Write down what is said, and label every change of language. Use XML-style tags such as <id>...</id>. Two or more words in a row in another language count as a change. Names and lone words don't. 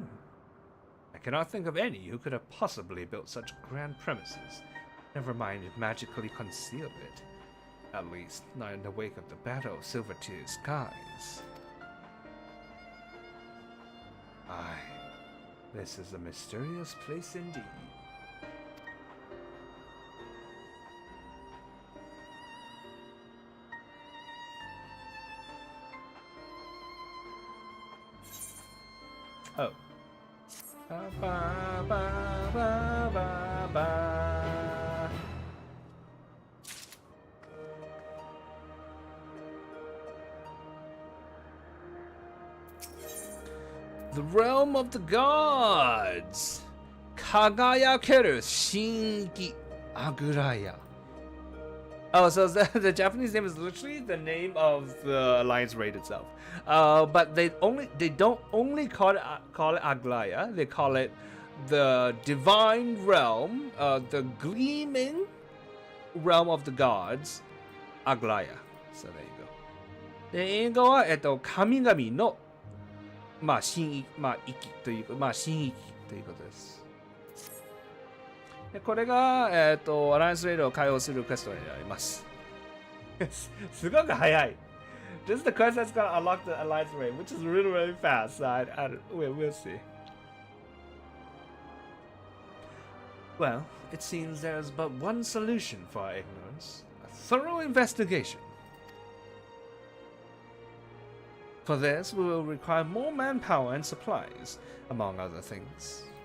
<en>I cannot think of any who could have possibly built such grand premises, never mind magically conceal it. At least, not in the wake of the Battle of Silvertier skies. Aye, this is a mysterious place indeed. Oh. Ba ba ba ba ba ba. The realm of the gods. Kagayakeru Shinki Aglaia. Oh, so the Japanese name is literally the name of the Alliance Raid itself. But they don't only call it Aglaia. They call it the Divine Realm, the Gleaming Realm of the Gods, Aglaia. So there you go.</en> <ja>で、英語は神々の神域という神域ということです。でこれがアライアンスレイドを開放するクエストになります。すごく早い。</ja> <en>This is the quest that's gonna unlock the Alliance Raid, which is really, really fast. So we'll see. Well, it seems there's but one solution for our ignorance: a thorough investigation. For this, we will require more manpower and supplies, among other things.</en>